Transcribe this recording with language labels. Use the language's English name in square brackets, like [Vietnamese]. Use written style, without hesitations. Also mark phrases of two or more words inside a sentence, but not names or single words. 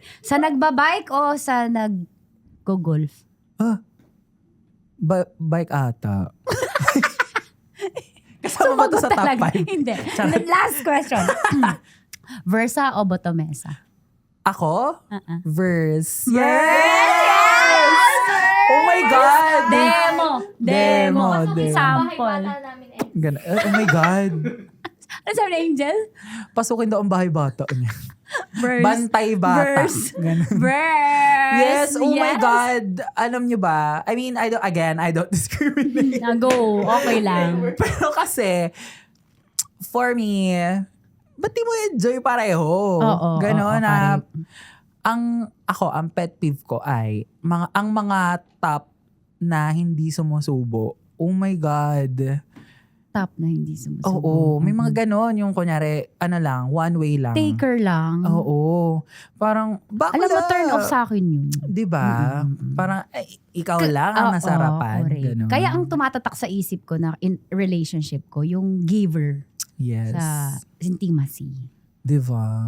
[Filipino] Sa nagbabike o sa nag-golf? Bike ata. Kasama ba ito sa top Talaga. 5? Hindi. [English] Last question. [Filipino] Versa o Botomesa? Ako? Verse. [English] Yes! Oh my God! Demo! Demo. Sample. [Filipino] Bahay bata namin Ganun. [English] Oh my God. [Filipino] Ano sabi na Angel? Pasukin daw ang bahay bata niya. Verse. Bantay bata. Verse. Ganun. Verse! [English] Yes, oh my God. [Filipino] Alam nyo ba? [English] I mean, I don't discriminate. Go. [Filipino] Okay lang. Pero kasi, [English] for me, [Filipino] ba't di mo enjoy pareho? Oo, Ganon na, [English] correct. [Filipino] ang [English] pet peeve [Filipino] ko ay, ang mga top na hindi sumusubo. [English] Oh my God. [Filipino] Top na hindi sumusubo. Oo, may mga ganon. Yung kunyari, [English] one way lang. [Filipino] Taker lang. Oo. Parang, bakla. Alam mo, [English] turn off [Filipino] sa akin yun. Diba? Parang, ikaw lang ang nasarapan. [English] correct. [Filipino] Ganon. Kaya ang tumatatak sa isip ko na [English] in relationship [Filipino] ko, yung giver [English] Yes. [Filipino] sa intimacy. Diba?